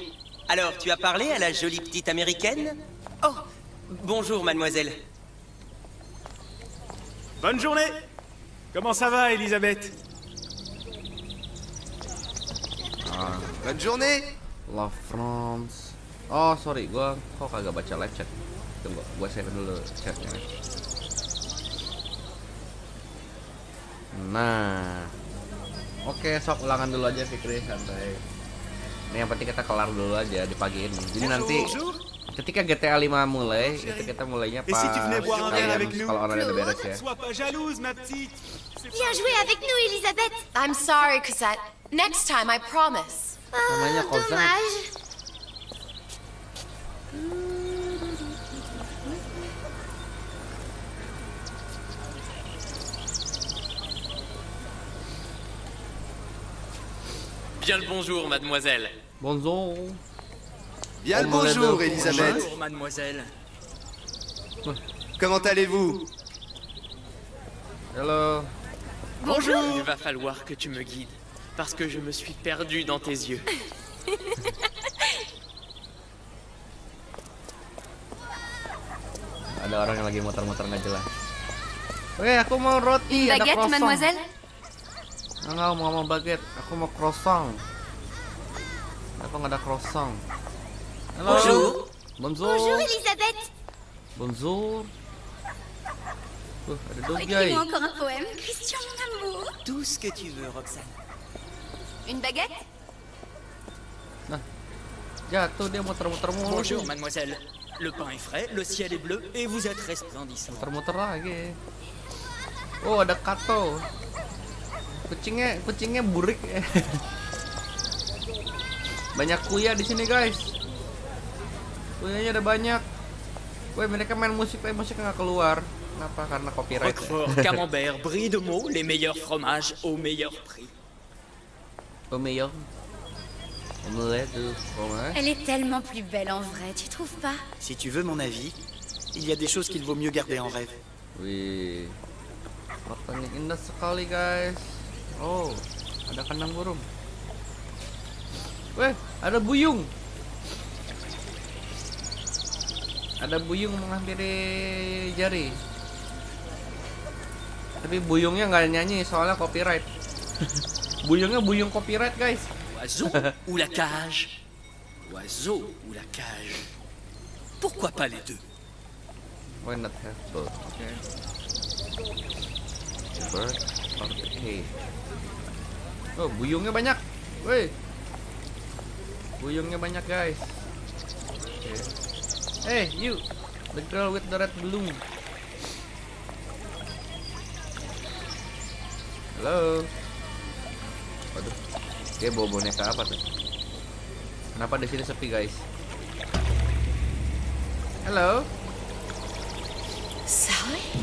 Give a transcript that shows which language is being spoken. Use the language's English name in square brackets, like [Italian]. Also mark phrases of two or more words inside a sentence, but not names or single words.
[French] Alors, tu as parlé à la jolie petite américaine? Oh, bonjour, mademoiselle. Bonne journée. Comment ça va, Elisabeth? Bonne journée. La France. [Indonesian] Oh sorry, gua kok kagak baca [English] live chat. [Indonesian] Tunggu, gua share dulu chatnya. Nah, oke, sok ulangan dulu aja Fikri, santai. Ini yang penting kita kelar dulu aja di pagi ini. Jadi nanti ketika GTA 5 mulai, itu kita mulainya [French] Et pas si tu venais boire un verre avec nous? [Indonesian] kalau online udah beres ya. [French] Sois pas jalouse, ma petite. Viens jouer avec nous, Elisabeth. [English] I'm sorry, Cosette. Next time, I promise. [Indonesian] Namanya Cosette. [French] Dommage. Bien le bonjour, mademoiselle. Bonjour. Bien le Omelette bonjour, de Elisabeth. Bonjour, mademoiselle. Comment allez-vous? [English] Hello. [French] Il va falloir que tu me guides, parce que je me suis perdu dans tes yeux. [Indonesian] Ada orang yang lagi muter-muter nggak jelas. Oke, aku mau roti, ada [French] Baguette, croissant. mademoiselle. [Indonesian] Enggak mau baguette, aku mau croissant. Kenapa nggak ada croissant? Halo. [French] Bonjour. Bonjour. Bonjour, Elisabeth. [Indonesian] Bonjour. Ada doggy. [French] Écris-moi encore un poème. Christian, mon amour. Tout ce que tu veux, Roxane. Une baguette? [Indonesian] Nah, jatuh dia muter-muter mulu. [French] Bonjour, mademoiselle. Le pain est frais, le ciel est bleu, et vous êtes resplendissant. [Indonesian] Muter-muter lagi. Oh, ada kato. Kucingnya burik. Banyak kuya di sini, guys. Kuyanya ada banyak. Woi, mereka main musik tapi musiknya nggak keluar. Kenapa? Karena copyright. [French] Roquefort, camembert, brie de Meaux, les meilleurs fromages au meilleur prix. Oh, meilleur. Omelette de fromage. Elle est tellement plus belle en vrai, tu trouves pas? Si tu veux mon avis, il y a des choses qu'il vaut mieux garder en rêve. [Indonesian] Wih, matanya indah sekali guys. Oh, ada kandang burung. Weh, ada buyung. Ada buyung menghampiri jari. Tapi buyungnya nggak nyanyi soalnya copyright. Buyungnya buyung [English] copyright guys. [French] Oiseau ou la cage? Oiseau ou la cage? Pourquoi pas les deux? [English] Why not have both? Okay. The bird or the cage? [Indonesian] Oh, buyungnya banyak. Woi. Buyungnya banyak guys. Oke. [English] Hey, you, the girl with the red balloon. [Indonesian] Halo. Waduh, dia bawa boneka apa tuh? Kenapa di sini sepi guys? Halo. Sally?